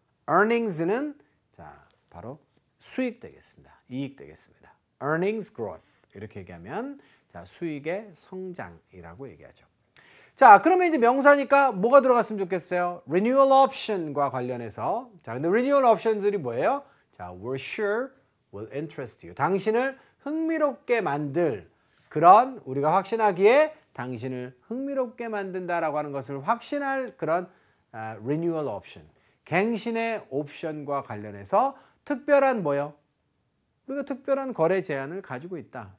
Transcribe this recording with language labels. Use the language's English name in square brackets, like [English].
[Korean] earnings는 자, 바로 수익 되겠습니다. 이익 되겠습니다. earnings growth. 이렇게 얘기하면 자, 수익의 성장이라고 얘기하죠. 자, 그러면 이제 명사니까 뭐가 들어갔으면 좋겠어요? renewal option과 관련해서. 자, 근데 renewal option들이 뭐예요? [English] 자, we're sure will interest you. [Korean] 당신을 흥미롭게 만들 그런 우리가 확신하기에 당신을 흥미롭게 만든다라고 하는 것을 확신할 그런 renewal option. 갱신의 옵션과 관련해서 특별한 뭐요? 우리가 특별한 거래 제한을 가지고 있다.